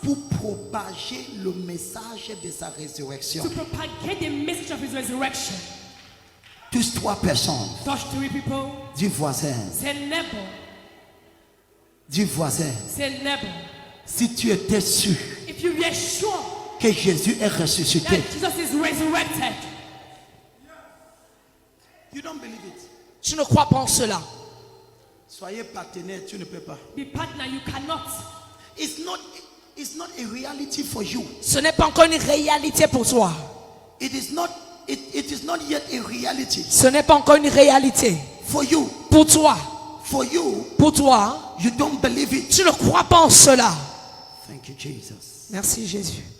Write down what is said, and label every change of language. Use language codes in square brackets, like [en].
[fr] pour propager le message de sa résurrection. [en] to propagate the message of his resurrection. [fr] Tous 3 personnes, [en] Touch 3 people. [fr] du voisin, [en] Say neighbor. [fr] du voisin. [en] Say neighbor. [fr] Si tu étais sûr [en] If you were sure [fr] que Jésus est [en] that [fr] ressuscité, [en] Jesus is resurrected, you don't believe it. [fr] Tu ne crois pas en cela. Soyez partenaire, tu ne peux pas. [en] be partner, you cannot. It's not a reality for you. [fr] Ce n'est pas encore une réalité pour toi. [en] It is not yet a reality [fr] Ce n'est pas encore une réalité [en] for you. [fr] pour toi. [en] For you, [fr] Pour toi, [en] you don't believe it. [fr] tu ne crois pas en cela. [en] Thank you, Jesus. [fr] Merci Jésus.